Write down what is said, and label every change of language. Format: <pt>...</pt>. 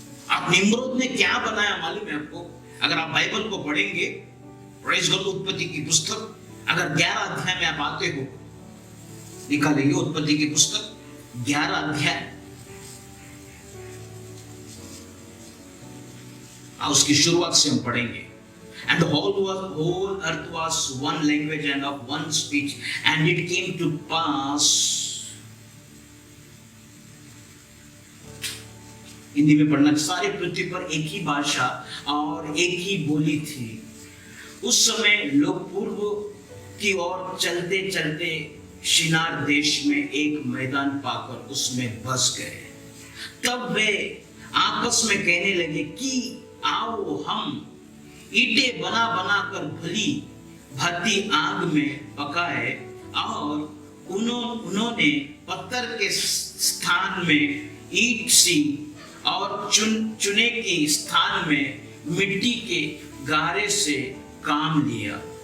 <hi>आप निम्रोद ने क्या बनाया मालूम है आपको? अगर आप बाइबल को पढ़ेंगे, प्रेज़ गॉड, उत्पत्ति की पुस्तक अगर 11 अध्याय में आप आते हो, निकालेंगे उत्पत्ति की पुस्तक 11 अध्याय, उसकी शुरुआत से हम पढ़ेंगे।</hi> <en>And the whole earth was one language and of one speech, and it came to pass,</en> <hi>Hindi में पढ़ना, सारे पृथ्वी पर एक ही भाषा और एक ही बोली थी। उस समय लोग पूर्व की ओर चलते चलते शिनार देश में एक मैदान पाकर उसमें बस गए। तब वे आपस में कहने लगे कि आओ हम ईंटें बना बना कर भली भांति आग में पकाए, और उन्होंने पत्थर के स्थान में ईंट सी और चुने के स्थान में मिट्टी के गारे से काम लिया।</hi>